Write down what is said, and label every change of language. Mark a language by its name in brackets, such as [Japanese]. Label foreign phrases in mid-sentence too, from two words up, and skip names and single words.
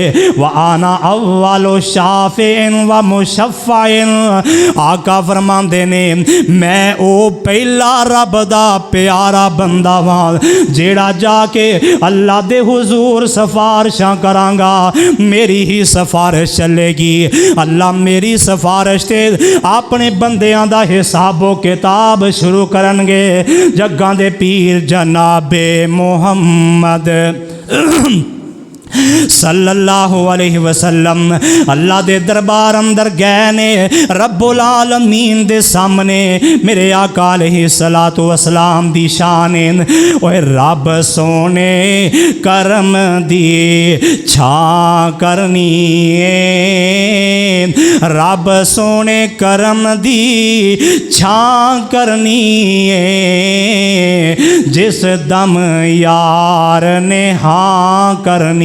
[Arabic] وأنا أول شافع ومشفع, [Punjabi] ਆਕਾ ਫ਼ਰਮਾਂਦੇ ਨੇ ਮੈਂ ਓ ਪਹਿਲਾ ਰੱਬ ਦਾ ਪਿਆਰਾ ਬੰਦਾ ਵਾਂ ਜਿਹੜਾ ਜਾ ਕੇ ਅੱਲਾਹ ਦੇ ਹੁਜ਼ੂਰ ਸਿਫ਼ਾਰਸ਼ਾਂ ਕਰਾਂਗਾ, ਮੇਰੀ ਹੀ ਸਿਫ਼ਾਰਸ਼ ਚੱਲੇਗੀ। ਅੱਲਾਹ ਮੇਰੀ ਸਿਫ਼ਾਰਸ਼ ਤੇ ਆਪਣੇ ਬੰਦਿਆਂ ਦਾ ਹਿਸਾਬੋ ਕਿਤਾਬ ਸ਼ੁਰੂ ਕਰਨਗੇ। ਜੱਗਾਂ ਦੇ ਪੀਰ ਜਨਾਬੇ ਮੁਹੰਮਦ [Arabic] صلى الله عليه وسلم [Punjabi] ਅੱਲਾਹ ਦੇ ਦਰਬਾਰ ਅੰਦਰ ਗਏ ਨੇ, [Arabic] رب العالمين [Punjabi] ਦੇ ਸਾਹਮਣੇ ਮੇਰੇ ਆਕਾ [Arabic] عليه الصلاة والسلام [Punjabi] ਦੀ ਸ਼ਾਨ ਹੈ। ਓਏ ਰੱਬ ਸੋਹਣੇ ਕਰਮ ਦੀ ਛਾਂ ਕਰਨੀ ਹੈ, ਰੱਬ ਸੋਹਣੇ ਕਰਮ ਦੀ ਛਾਂ ਕਰਨੀ ਹੈ, ਜਿਸ ਦਮ ਯਾਰ ਨੇ ਹਾਂ ਕਰਨੀ।